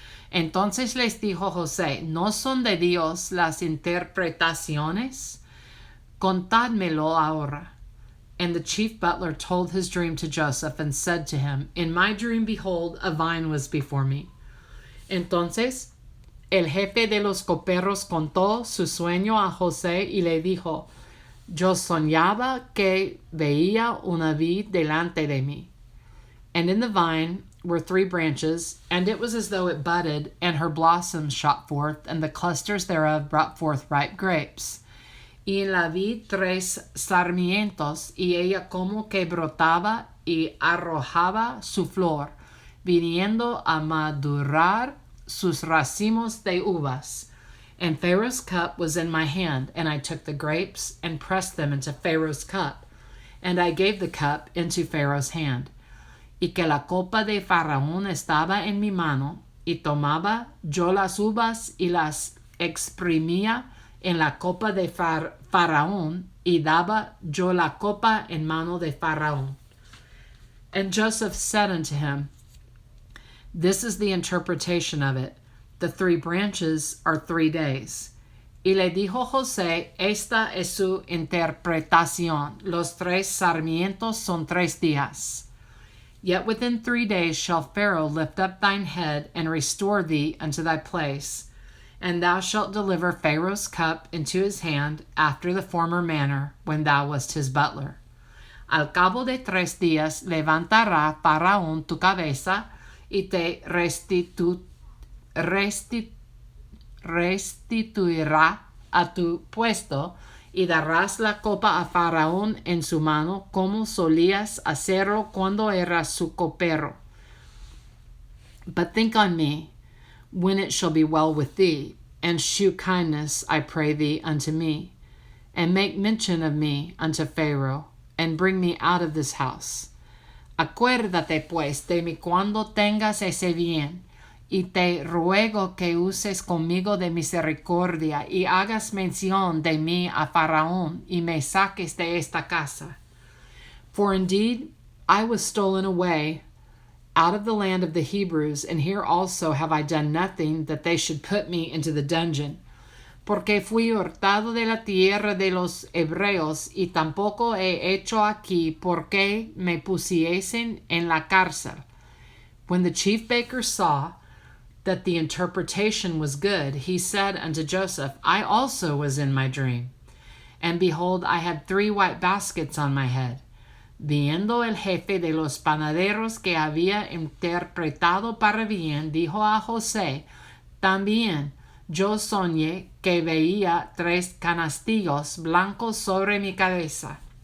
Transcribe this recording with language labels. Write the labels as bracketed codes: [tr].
[es] Entonces les dijo José, ¿no son de Dios las interpretaciones? Contádmelo ahora. [en] And the chief butler told his dream to Joseph, and said to him, In my dream, behold, a vine was before me. [es] Entonces el jefe de los coperos contó su sueño a José, y le dijo, Yo soñaba que veía una vid delante de mí. [en] And in the vine were 3 branches, and it was as though it budded, and her blossoms shot forth, and the clusters thereof brought forth ripe grapes. [es] Y en la vid 3 sarmientos, y ella como que brotaba y arrojaba su flor, viniendo a madurar sus racimos de uvas. [en] And Pharaoh's cup was in my hand, and I took the grapes and pressed them into Pharaoh's cup, and I gave the cup into Pharaoh's hand. [es] Y que la copa de Faraón estaba en mi mano, y tomaba yo las uvas y las exprimía en la copa de Faraón, y daba yo la copa en mano de Faraón. [en] And Joseph said unto him, This is the interpretation of it. The 3 branches are 3 days. [es] Y le dijo José, Esta es su interpretación. Los 3 sarmientos son 3 días. [en] Yet within 3 days shall Pharaoh lift up thine head and restore thee unto thy place. And thou shalt deliver Pharaoh's cup into his hand after the former manner when thou wast his butler. [es] Al cabo de 3 días levantará Faraón tu cabeza y te restituirá a tu puesto y darás la copa a Faraón en su mano como solías hacerlo cuando eras su copero. [en] But think on me, when it shall be well with thee, and shew kindness, I pray thee, unto me, and make mention of me unto Pharaoh, and bring me out of this house. [es] Acuérdate pues de mí cuando tengas ese bien, y te ruego que uses conmigo de misericordia, y hagas mención de mí a Faraón, y me saques de esta casa. [en] For indeed I was stolen away out of the land of the Hebrews, and here also have I done nothing that they should put me into the dungeon. [es] Porque fui hurtado de la tierra de los hebreos, y tampoco he hecho aquí porque me pusiesen en la cárcel. [en] When the chief baker saw that the interpretation was good, he said unto Joseph, I also was in my dream, and behold, I had 3 white baskets on my head. [es] Viendo el jefe de los panaderos que había interpretado para bien, dijo a José, también yo soñé que veía 3 canastillos blancos sobre mi cabeza.